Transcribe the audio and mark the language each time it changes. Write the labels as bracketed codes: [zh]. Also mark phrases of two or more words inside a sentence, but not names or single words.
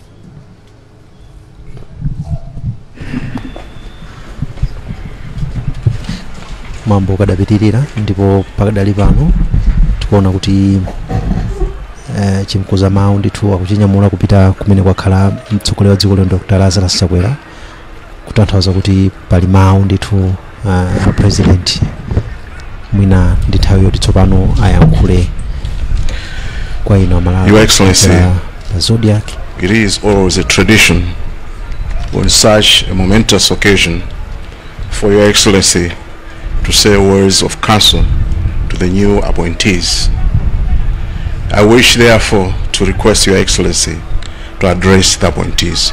[ny] Mambo kadapitirira ndipo pakadali pano tikuona kuti chimkuza mawu ndithu akuchinyamula kupita kumene kwakhala mtsogoleri wa dziko lino Dr. Lazarus Chakwera, kutanthauza kuti pali mawu ndithu president mwina ndi nthawi yoti tsopano ayankhule kwa ino Malawi. [en] Your Excellency, Zodiac. It is always a tradition on such a momentous occasion for Your Excellency to say words of counsel to the new appointees. I wish therefore to request Your Excellency to address the appointees.